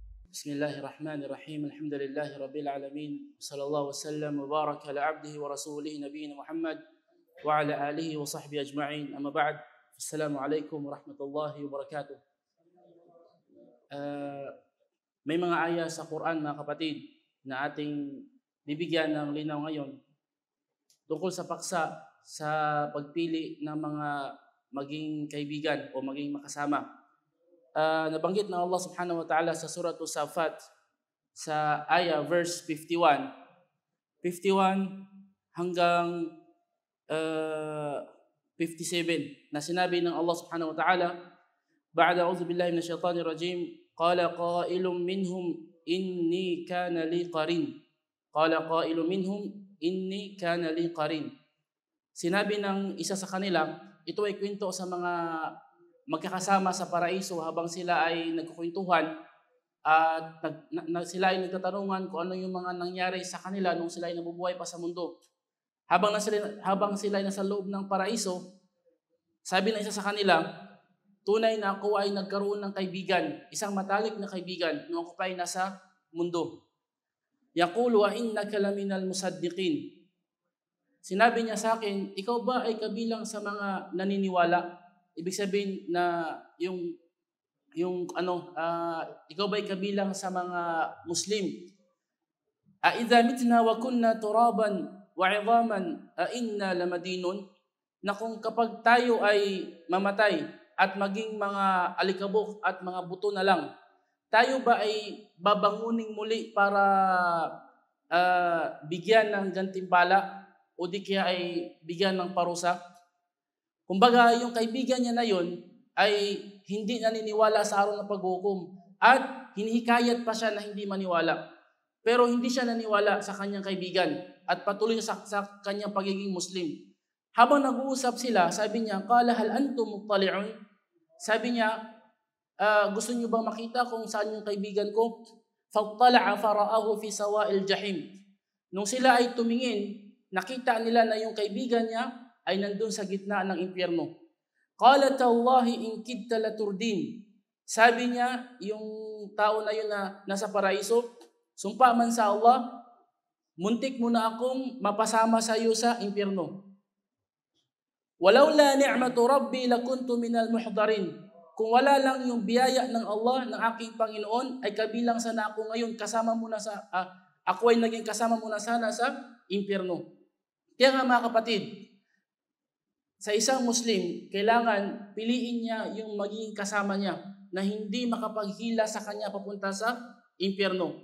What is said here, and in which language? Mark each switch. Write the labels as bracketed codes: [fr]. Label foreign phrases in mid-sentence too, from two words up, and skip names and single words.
[ar] بسم الله الرحمن الرحيم. الحمد لله رب العالمين. صلى الله وسلم وبارك على عبده ورسوله نبينا محمد وعلى آله وصحبه أجمعين. أما بعد. السلام عليكم ورحمة الله وبركاته. [tl] May mga aya sa Quran, mga kapatid, na ating bibigyan ng linaw ngayon tungkol sa paksa sa pagpili ng mga maging kaibigan o maging makasama. Nabanggit na Allah [ar] سبحانه وتعالى [tl] sa Surah As-Saffat sa verse 51 hanggang 57 na sinabi ng Allah [ar] سبحانه وتعالى, بعد أعوذ بالله من الشيطان الرجيم قال قائل منهم إني كان لي قرين. قال قائل منهم إني كان لي قرين. [tl] Sinabi ng isa sa kanila, ito ay kwento sa mga magkakasama sa paraiso habang sila ay nagkukwentuhan at sila ay nagtatanungan kung ano yung mga nangyari sa kanila nung sila ay nabubuhay pa sa mundo. Habang sila ay nasa loob ng paraiso, sabi ng isa sa kanila, tunay na ako ay nagkaroon ng kaibigan, isang matalik na kaibigan nung ako pa ay nasa mundo. [ar] يقول وإنك لمن المصدقين. [tl] Sinabi niya sa akin, ikaw ba ay kabilang sa mga naniniwala? Ibig sabihin na ikaw ba'y kabilang sa mga Muslim? [ar] إذا متنا وكنا ترابا وعظاما إنا لمدينون, [tl] na kung kapag tayo ay mamatay at maging mga alikabok at mga buto na lang, tayo ba ay babanguning muli para bigyan ng gantimpala o di kaya ay bigyan ng parusa? Kumbaga, yung kaibigan niya na yun ay hindi naniniwala sa araw ng paghukom at hinihikayat pa siya na hindi maniwala. Pero hindi siya naniwala sa kanyang kaibigan at patuloy sa kanyang pagiging Muslim. Habang nag-uusap sila, sabi niya, [ar] قال هل أنتم مطلعون? [tl] Sabi niya, gusto niyo bang makita kung saan yung kaibigan ko? [ar] فاطلع فرآه في سواء الجحيم. [tl] Nung sila ay tumingin, nakita nila na yung kaibigan niya ay nandun sa gitna ng impyerno. [ar] قال تالله إن كدت لتردين. [tl] Sabi niya, yung tao na yun na nasa paraiso, sumpa man sa Allah, muntik mo na akong mapasama sa iyo sa impyerno. [ar] ولولا نعمة ربي لكنت من المحضرين. [tl] Kung wala lang yung biyaya ng Allah, ng aking Panginoon, ay kabilang sana ako ngayon, ako ay naging kasama mo na sana sa impyerno. Kaya nga mga kapatid, sa isang Muslim, kailangan piliin niya yung magiging kasama niya na hindi makapaghila sa kanya papunta sa impyerno.